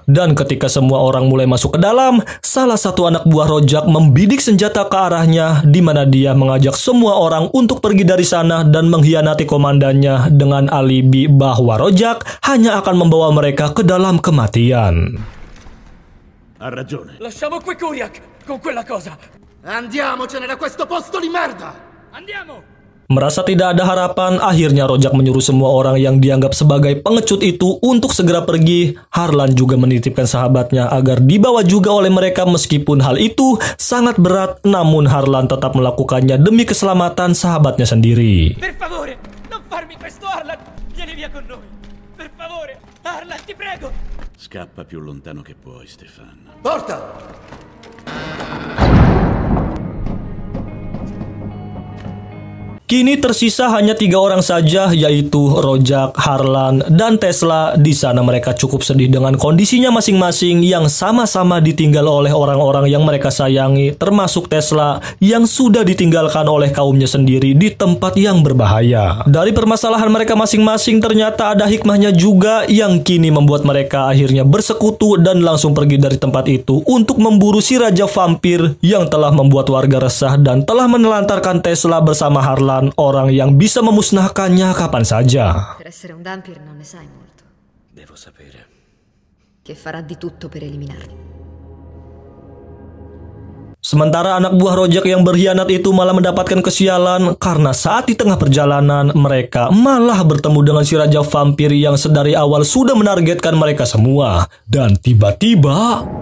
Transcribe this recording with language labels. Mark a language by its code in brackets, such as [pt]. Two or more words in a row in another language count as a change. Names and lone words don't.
[id] Dan ketika semua orang mulai masuk ke dalam, salah satu anak buah Rojak membidik senjata ke arahnya, di mana dia mengajak semua orang untuk pergi dari sana dan mengkhianati komandannya dengan alibi bahwa Rojak hanya akan membawa mereka ke dalam kematian. [it] Ha ragione. Lasciamo qui Kuriak con quella cosa. Andiamocene da questo posto di merda! Andiamo! [id] Merasa tidak ada harapan, akhirnya Rojak menyuruh semua orang yang dianggap sebagai pengecut itu untuk segera pergi. Harlan juga menitipkan sahabatnya agar dibawa juga oleh mereka meskipun hal itu sangat berat, namun Harlan tetap melakukannya demi keselamatan sahabatnya sendiri. [it] Per favore, non farmi questo, Harlan! Vieni via con noi! Per favore! Harlan, ti prego! Scappa più lontano che puoi, Stefan. Porta! [id] Kini tersisa hanya 3 orang saja, yaitu Rojak, Harlan, dan Tesla. Di sana mereka cukup sedih dengan kondisinya masing-masing yang sama-sama ditinggal oleh orang-orang yang mereka sayangi, termasuk Tesla yang sudah ditinggalkan oleh kaumnya sendiri di tempat yang berbahaya. Dari permasalahan mereka masing-masing ternyata ada hikmahnya juga yang kini membuat mereka akhirnya bersekutu dan langsung pergi dari tempat itu untuk memburu si raja vampir yang telah membuat warga resah dan telah menelantarkan Tesla bersama Harlan, orang yang bisa memusnahkannya kapan saja. [it] Per essere un vampire non ne sai molto. Devo sapere. Che farà di tutto per eliminarli. [id] Sementara anak buah Rojak yang berkhianat itu malah mendapatkan kesialan karena saat di tengah perjalanan mereka malah bertemu dengan si raja vampir yang sedari awal sudah menargetkan mereka semua. Dan tiba-tiba